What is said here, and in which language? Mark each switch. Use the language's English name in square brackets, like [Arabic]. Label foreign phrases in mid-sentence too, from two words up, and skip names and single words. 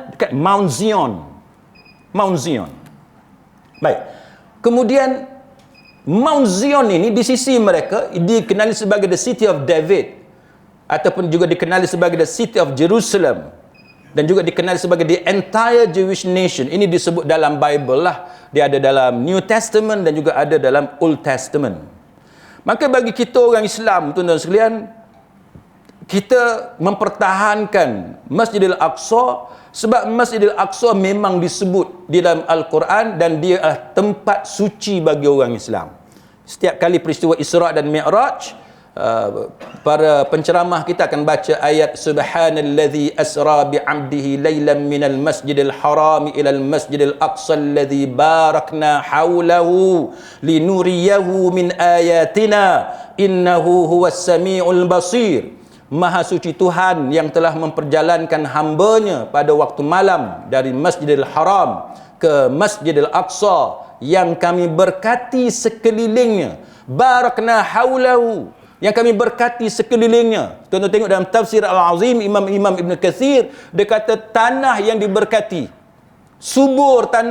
[Malay] Dekat Mount Zion. Mount Zion. Baik. Kemudian Mount Zion ini di sisi mereka dikenali sebagai the City of David, ataupun juga dikenali sebagai the City of Jerusalem, dan juga dikenali sebagai [English] the entire Jewish nation. [Malay] Ini disebut dalam Bible lah. Dia ada dalam New Testament dan juga ada dalam Old Testament. Maka bagi kita orang Islam, tuan-tuan sekalian, kita mempertahankan Masjidil Aqsa sebab Masjidil Aqsa memang disebut di dalam Al-Quran dan dia adalah tempat suci bagi orang Islam. Setiap kali peristiwa Isra' dan Mi'raj, para penceramah kita akan baca ayat [Arabic] سبحان الذي أسرى بعبده ليلا من المسجد الحرام إلى المسجد الأقصى الذي باركنا حوله لنريه من آياتنا إنه هو السميع البصير. [Malay] Maha suci Tuhan yang telah memperjalankan hambanya pada waktu malam dari Masjidil Haram ke Masjidil Aqsa yang kami berkati sekelilingnya. [Arabic] باركنا حوله, [Malay] yang kami berkati sekelilingnya. Tuan-tuan tengok dalam tafsir Al-Azim, Imam Ibn Kathir, dia kata tanah yang diberkati, subur tanah dia.